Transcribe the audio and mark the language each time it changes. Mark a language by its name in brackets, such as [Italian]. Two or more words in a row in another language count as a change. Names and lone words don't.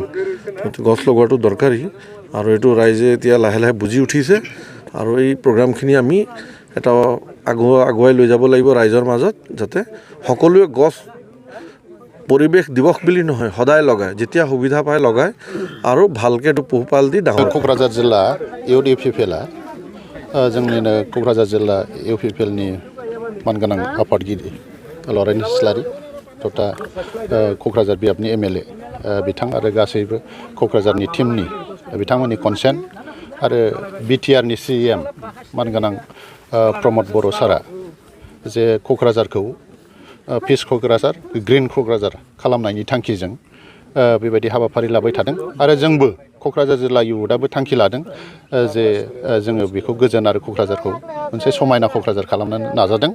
[Assamese] গছ লগোৱাটো দৰকাৰী আৰু এইটো ৰাইজে এতিয়া লাহে লাহে বুজি উঠিছে আৰু এই প্ৰগ্ৰামখিনি আমি এটা আগুৱাই লৈ যাব লাগিব ৰাইজৰ মাজত, যাতে সকলোৱে গছ পৰিৱেশ দিৱস বুলি নহয় সদায় লগায়, যেতিয়া সুবিধা পায় লগায় আৰু ভালকৈ এইটো পোহপাল দি ডাঙৰ। [Bodo] क'क्राझार जिल्ला इउथ इउपिपिएलआ जोंनिनो क'क्राझार जिल्ला इउपिपिएलनि मानगोनां आफादगिरि लरेन इस्लारि तथा क'क्राझार बियाबनि एमएलए बिथां आरो गासैबो क'क्राझारनि टीमनि बिथांमोननि कनसेन्ट आरो बिटिआरनि सिएम मानगोनां प्रमद बर' सारा जे क'क्राझारखौ पिस क'क्राझार ग्रिन क'क्राझार खालामनायनि थांखिजों बेबायदि हाबाफारि लाबाय थादों आरो जोंबो क'क्राझार जिल्ला इउथआबो थांखि लादों जे जोङो बेखौ गोजोन आरो क'क्राझारखौ मोनसे समायना क'क्राझार खालामनो नाजादों।